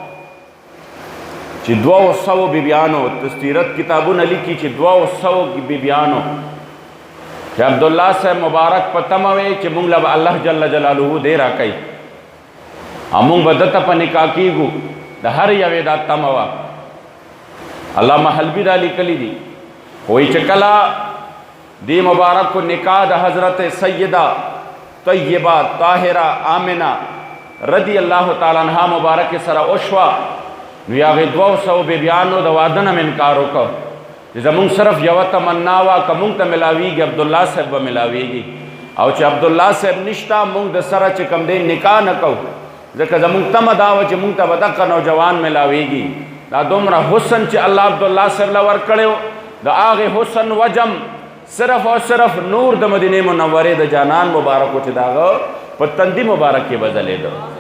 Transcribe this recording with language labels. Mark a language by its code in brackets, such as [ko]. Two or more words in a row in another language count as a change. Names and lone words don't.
[ps] چې 200 بیبیانو تستیرت کتابونه لیکي چې 200 بیبیانو چې عبدالله صاحب مبارک په تمه وی چې مونږ له الله [ar] جل جلالہ [ps] دې راکوي او مونږ به دته په نکاح کېږو د هر یوې دا تمه وه علامه حلبي دا لیکلي دي وایي چې کله دی مبارک کو نکاح د حضرت سیدہ طیبہ طاہرہ آمنہ [ar] رضی اللہ تعالیٰ عنہ [ps] مبارک سره وشوه نو هغې 200 بیبیانو د واده نه انکار وکړ چې زمونږ صرف یوه تمنا وه که مونږ ته میلاویږي عبدالله صاحب به میلاویږي او چې عبدالله صاحب نشته مونږ د سره چې کوم دی نکاح نه کوو ځکه زمونږ تمه دا وه چې مونږ ته به دغه نوجوان میلاویږي دا دومره حسن چې الله عبدالله صاحب له ورکړی و د هغې حسن وجم صرف او صرف نور د مدینې منورې د جانان مبارک و چې د هغه په تندي مبارک کې به ځلېده